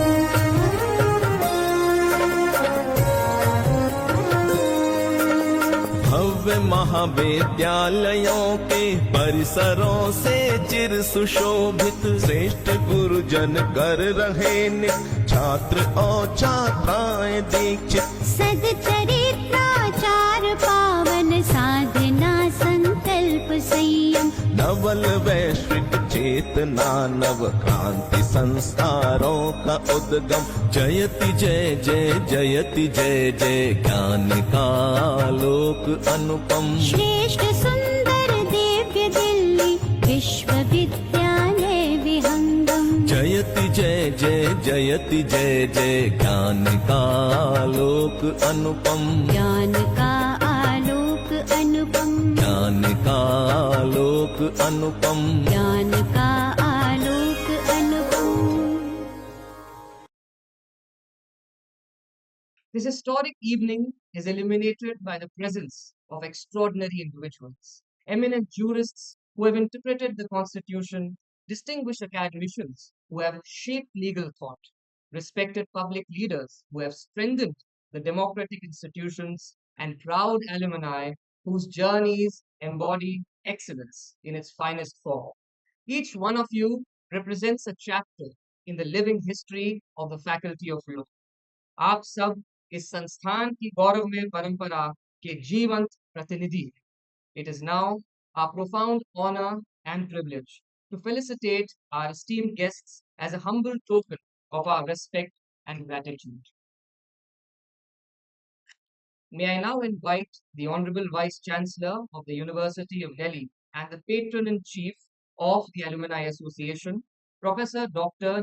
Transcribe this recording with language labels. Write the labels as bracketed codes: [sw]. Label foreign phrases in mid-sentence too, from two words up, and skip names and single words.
[hi] भव्य महाविद्यालयों के परिसरों से चिर सुशोभित श्रेष्ठ गुरुजन कर रहे नित छात्र और छात्राएं दीक्षित सदचरित्राचार पावन साधना संकल्प संयम नवल वैश्विक चेतना नव क्रांति संस्कारों का उद्गम जयति जय जय जयति जय जय ज्ञान का लोक अनुपम श्रेष्ठ सुंदर दिव्य दिल्ली विश्वविद्यालय विहंगम जयति जय जय जयति जय जय ज्ञान का लोक अनुपम ज्ञान का आलोक अनुपम ज्ञान का लोक अनुपम ज्ञान का आलोक अनुपम [en] This historic evening is illuminated by the presence of extraordinary individuals, eminent jurists who have interpreted the Constitution, distinguished academicians who have shaped legal thought, respected public leaders who have strengthened the democratic institutions, and proud alumni whose journeys embody excellence in its finest form. Each one of you represents a chapter in the living history of the Faculty of Law. [hi] आप सब इस संस्थान की गौरवमय परंपरा के जीवंत प्रतिनिधि हैं. [en] It is now our profound honor and privilege to felicitate our esteemed guests as a humble token of our respect and gratitude. May I now invite the Honorable Vice Chancellor of the University of Delhi and the Patron in Chief of the Alumni Association, Professor Dr.